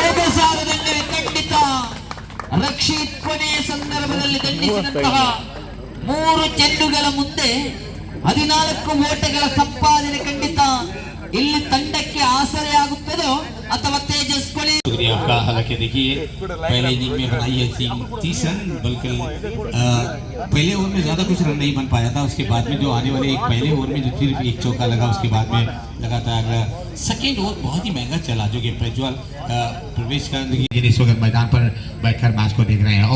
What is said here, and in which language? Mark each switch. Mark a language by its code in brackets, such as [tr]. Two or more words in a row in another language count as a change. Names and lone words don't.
[kn] ಖಂಡಿತ ರಕ್ಷಿತ್ ಕೊನೆಯ ಸಂದರ್ಭದಲ್ಲಿ ದಂಡಿಸಿದಂತಹ 3 ಚೆಂಡುಗಳ ಮುಂದೆ 14 ಓಟಗಳ ಸಂಪಾದನೆ ಖಂಡಿತ ಇಲ್ಲಿ ತಂಡಕ್ಕೆ ಆಸರೆಯಾಗುತ್ತದೋ ಅಥವಾ ತೇಜಸ್ಕೊಳ್ಳಿ। [hi] शुक्रिया आपका। हालांकि देखिए पहले इनिंग में बनाई है 30 रन, बल्कि पहले ओवर में ज्यादा कुछ रन नहीं बन पाया था। उसके बाद में जो आने वाले एक पहले ओवर में जो सिर्फ एक चौका लगा, उसके बाद में लगातार सेकेंड ओवर बहुत ही महंगा चला, जो कि प्रज्वल प्रवेश कर इस वक्त मैदान पर बैठकर मैच को देख रहे हैं।